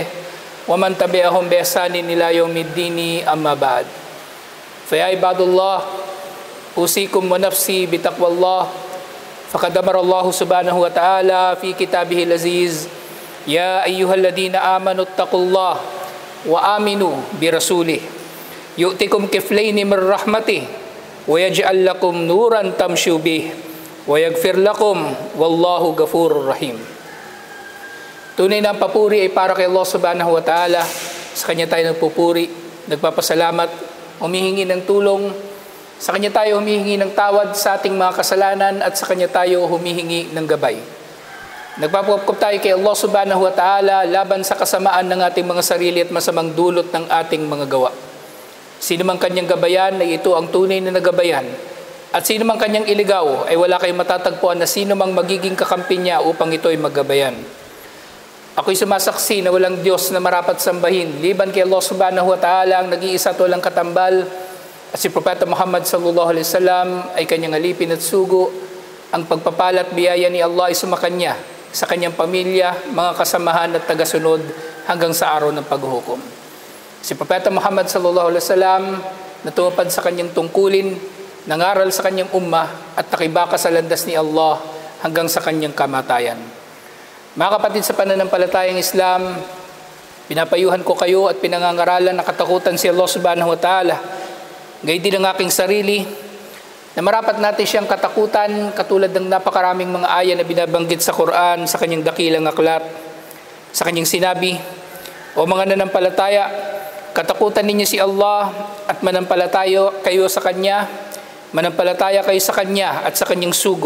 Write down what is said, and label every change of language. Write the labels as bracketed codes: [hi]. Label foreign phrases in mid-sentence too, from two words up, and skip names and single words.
[ar] ومن تبعهم بإحسان إلى يوم الدين أما بعد فيا عباد الله أوصيكم ونفسي بتقوى الله فقد أمر الله سبحانه وتعالى في كتابه العزيز يا أيها الذين آمنوا اتقوا الله وآمنوا برسوله يؤتكم كفلين من رحمته ويجعل لكم نورا تمشوا به ويغفر لكم والله غفور رحيم. [tl] Tunay na ang papuri ay para kay Allah [ar] subhanahu wa ta'ala. [tl] Sa Kanya tayo nagpupuri, nagpapasalamat, humihingi ng tulong. Sa Kanya tayo humihingi ng tawad sa ating mga kasalanan at sa Kanya tayo humihingi ng gabay. Nagpapakop tayo kay Allah [ar] subhanahu wa ta'ala [tl] laban sa kasamaan ng ating mga sarili at masamang dulot ng ating mga gawa. Sino mang kanyang gabayan ay ito ang tunay na nagabayan. At sino mang kanyang iligaw ay wala kayong matatagpuan na sino mang magiging kakampi niya upang ito ay magabayan. Ako'y sumasaksi na walang Diyos na marapat sambahin liban kay Allah [ar] subhanahu wa ta'ala [tl] ang nag-iisa at walang katambal. At si Propeta Muhammad [ar] sallallahu alaihi wasallam [tl] ay kanyang alipin at sugo. Ang pagpapala at biyaya ni Allah ay sumakanya sa kanyang pamilya, mga kasamahan at tagasunod hanggang sa araw ng paghuhukom. Si Propeta Muhammad [ar] sallallahu alaihi wasallam [tl] natupad sa kanyang tungkulin, nangaral sa kanyang ummah at nakibaka sa landas ni Allah hanggang sa kanyang kamatayan. Mga kapatid sa pananampalatayang Islam, pinapayuhan ko kayo at pinangangaralan na katakutan si Allah [ar] subhanahu wa ta'ala. [tl] Gayon din ang aking sarili na marapat natin siyang katakutan katulad ng napakaraming mga aya na binabanggit sa Quran, sa kanyang dakilang aklat, sa kanyang sinabi, o mga nanampalataya, katakutan ninyo si Allah at manampalataya kayo sa Kanya, manampalataya kayo sa Kanya at sa Kanyang sugo.